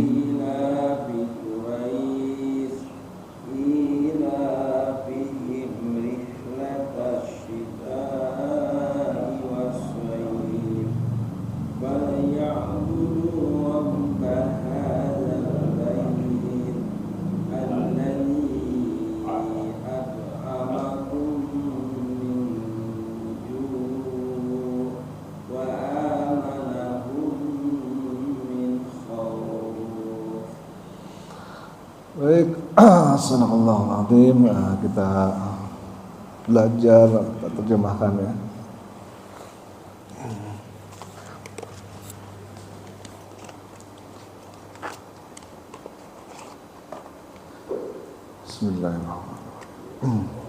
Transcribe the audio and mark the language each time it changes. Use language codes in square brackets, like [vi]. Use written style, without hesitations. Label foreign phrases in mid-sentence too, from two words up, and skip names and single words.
[ar] لإيلاف قريش إيلافهم رحلة الشتاء والصيف فليعبدوا رب هذا البيت الذي أطعمهم من جوع وآمنهم من خوف. baik. صدق الله العظيم. [id] Kita belajar, kita terjemahkan ya. [ar] بسم الله الرحمن الرحيم.